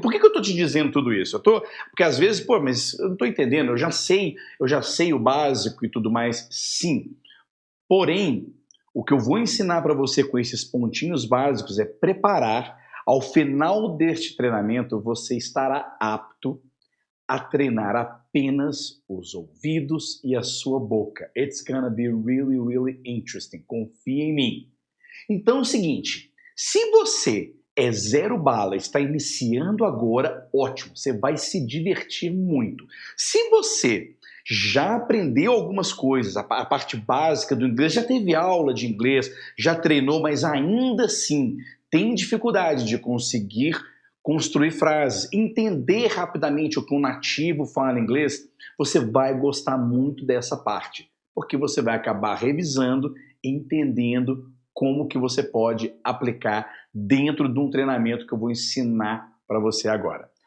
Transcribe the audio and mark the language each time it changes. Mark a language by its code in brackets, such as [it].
[pt] Por que eu estou te dizendo tudo isso? Porque às vezes, mas eu não estou entendendo, eu já sei o básico e tudo mais. Sim. Porém, o que eu vou ensinar para você com esses pontinhos básicos é preparar. Ao final deste treinamento, você estará apto a treinar apenas os ouvidos e a sua boca. [en] It's gonna be really, really interesting. [pt] Confia em mim. Então é o seguinte, se você é zero bala, está iniciando agora, ótimo, você vai se divertir muito. Se você já aprendeu algumas coisas, a parte básica do inglês, já teve aula de inglês, já treinou, mas ainda assim tem dificuldade de conseguir construir frases, entender rapidamente o que um nativo fala em inglês, você vai gostar muito dessa parte, porque você vai acabar revisando, entendendo como que você pode aplicar dentro de um treinamento que eu vou ensinar para você agora.